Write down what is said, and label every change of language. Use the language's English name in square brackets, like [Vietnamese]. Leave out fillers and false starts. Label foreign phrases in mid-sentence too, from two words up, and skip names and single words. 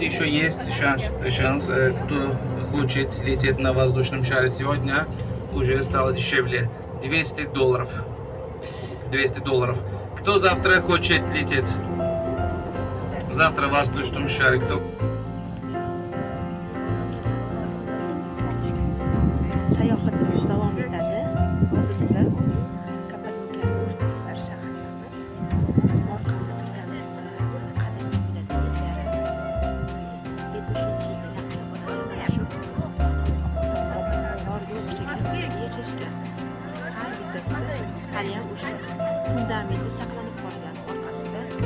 [Russian] еще есть шанс, кто хочет лететь на воздушном шаре сегодня, уже стало дешевле. $200. $200. Кто завтра хочет лететь? Завтра в воздушном шаре кто? [Uzbek] Sayohatimiz davom etadi. Hozir biza Kappadokiya o'rta shaharimiz. Orqamda turgan qadimiy haliyam o'sha fundamenti saqlanib qolgan orqasida.